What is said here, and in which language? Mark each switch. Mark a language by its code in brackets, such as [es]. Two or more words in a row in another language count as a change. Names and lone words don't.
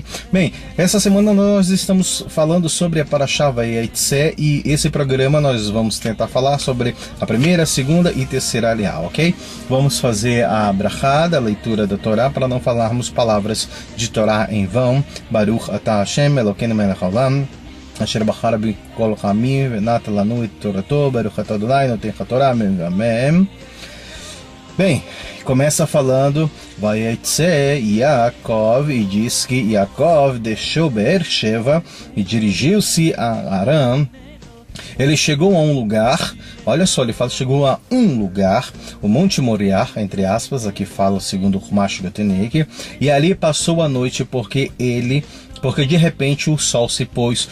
[pt] Bem, essa semana nós estamos falando sobre a Parashá Vayetze, e esse programa nós vamos tentar falar sobre a primeira, segunda e terceira aliá, ok? Vamos fazer a brachá, a leitura da Torá, para não falarmos palavras de Torá em vão. [he] ברוך אתה השם אלוקינו מלך העולם אשר בחר בכל חמים ונתן לנו את תורתו ברוך אתה אדוני נותן התורה אמן. [pt] Bem, começa falando Vayetze Yaakov, e diz que Yaakov deixou Beersheva e dirigiu-se a Arã. Ele chegou a um lugar, olha só, ele fala, chegou a um lugar, o Monte Moriah, entre aspas, aqui fala segundo o Chumash Gatenek, e ali passou a noite porque de repente o sol se pôs.